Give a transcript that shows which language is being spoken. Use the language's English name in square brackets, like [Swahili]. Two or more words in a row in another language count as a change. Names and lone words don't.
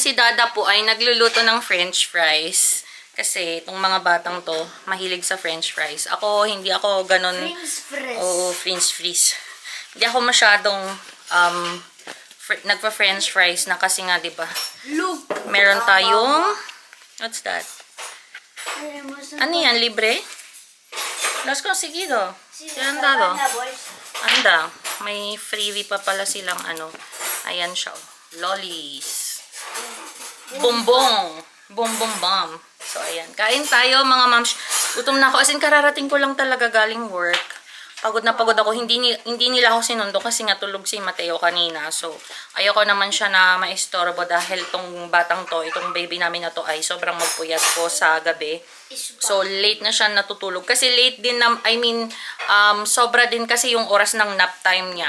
[Filipino] Si Dada po ay nagluluto ng french fries. Kasi itong mga batang to, mahilig sa french fries. Ako, hindi ako ganun. French fries. Hindi ako masyadong nagpa-french fries na kasi nga, diba? [English] Look! [Filipino] Meron tayong, [English] what's that? [Filipino] Ano yan? Libre? [Spanish] Los conseguido. Anda. [Filipino] May freebie pa pala silang Ayan siya. Lollies. Bonbon. Bomb. So, ayan. Kain tayo, mga moms. Gutom na ako. [English] As in, [Filipino] kararating ko lang talaga galing work. Pagod na pagod ako. Hindi nila ako sinundo kasi nga tulog si Mateo kanina. So, ayoko naman siya na maistorbo dahil tong batang to, itong baby namin na to ay sobrang magpuyat po sa gabi. So, late na siya natutulog. Kasi late din sobra din kasi yung oras ng nap time niya.